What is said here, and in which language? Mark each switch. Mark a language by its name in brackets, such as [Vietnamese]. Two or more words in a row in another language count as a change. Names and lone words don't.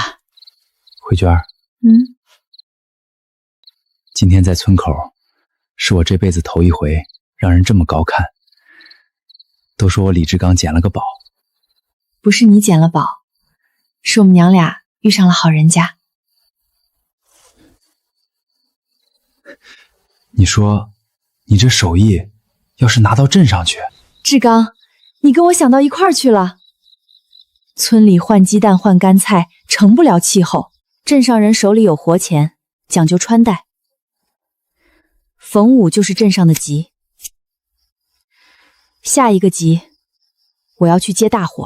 [Chinese] 慧娟，今天在村口，是我这辈子头一回让人这么高看。都说我李志刚捡了個寶。不是你捡了寶，是我們娘倆遇上了好人家。你說，你這手藝要是拿到鎮上去，志剛，你跟我想到一塊兒去了。村裡換雞蛋換乾菜成不了氣候，鎮上人手裡有活錢，講究穿戴。逢五就是鎮上的吉，下一個吉，我要去接大活。